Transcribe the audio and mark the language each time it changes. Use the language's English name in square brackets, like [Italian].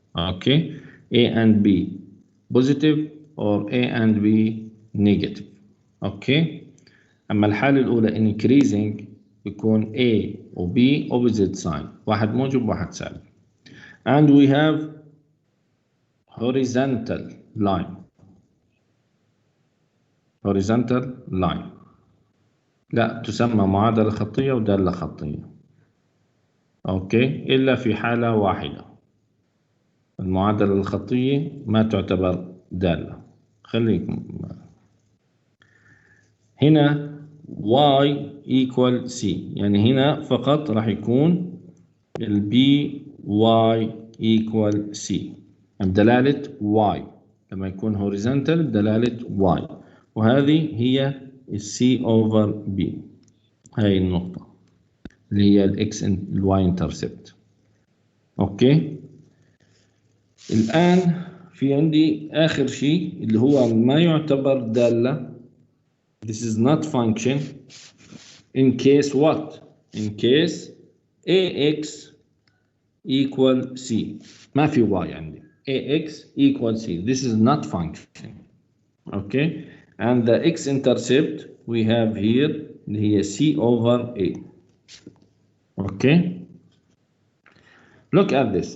[Arabic] أوكي، [English] a and b positive or a and b negative. [Arabic] أوكي، أما الحالة الأولى increasing بيكون a و B opposite sign. واحد موجب واحد سالب. [English] And we have horizontal line. horizontal line. [Arabic] لا تسمى معادلة خطية ودالة خطية. أوكي، إلا في حالة واحدة. المعادلة الخطية ما تعتبر دالة. خليكم هنا y equal c، يعني هنا فقط راح يكون ال by equal c بدلالة y. لما يكون horizontal بدلالة y، وهذه هي ال c over b. هاي النقطة اللي هي ال x ال y intercept. اوكي، الآن في عندي آخر شيء اللي هو ما يعتبر دالة. [English] This is not function in case what? In case ax equal c. [Arabic] ما في y عندي. [English] ax equal c. This is not function. Okay, and the x intercept we have here اللي هي c over a. Okay. Look at this.